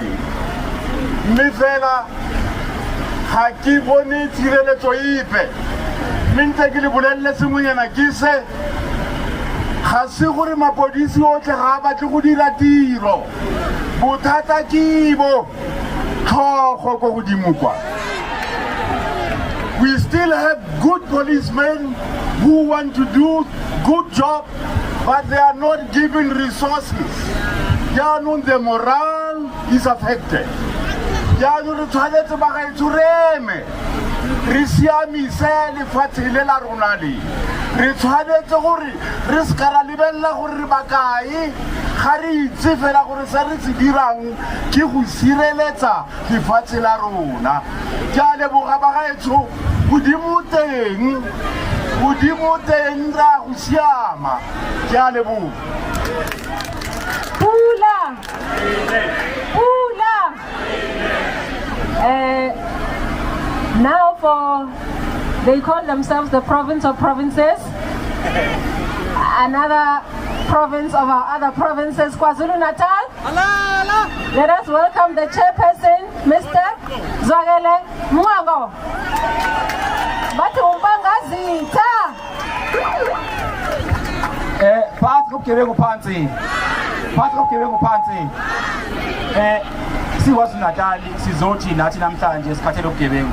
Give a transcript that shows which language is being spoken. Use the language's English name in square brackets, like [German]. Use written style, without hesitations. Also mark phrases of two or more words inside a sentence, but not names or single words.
[Tswana] Mme fela ga ke bone tshireletso epe. Mme ntse ke le bolelle sengwenyana ke se ga se gore mapodisi otlhe ga a batle go dira tiro. Bothata kibo tlhogo ko godimo kwa. [English] We still have good policemen who want to do good job, but they are not given resources. Yaanong the morale is affected. [Tswana] Yaanong re tshwanetse ba ga itshureme re siamise lefatshe le la rona le re tshwanetse gore re se ka ra lebelela gore re bakae ga re itse fela gore se re se dirang ke go sireletsa lefatshe la rona. Ke a leboga bagaetsho, godimo teng ra go siama. Ke a leboga. Pula. [English] Now they call themselves the province of provinces. Another province of our other provinces, KwaZulu-Natal. Let us welcome the chairperson, Mr. Zwagele Mwango. [Zulu] siKwaZulu-Natal sizothi nathi namhlanje sikhathele ubugebengu.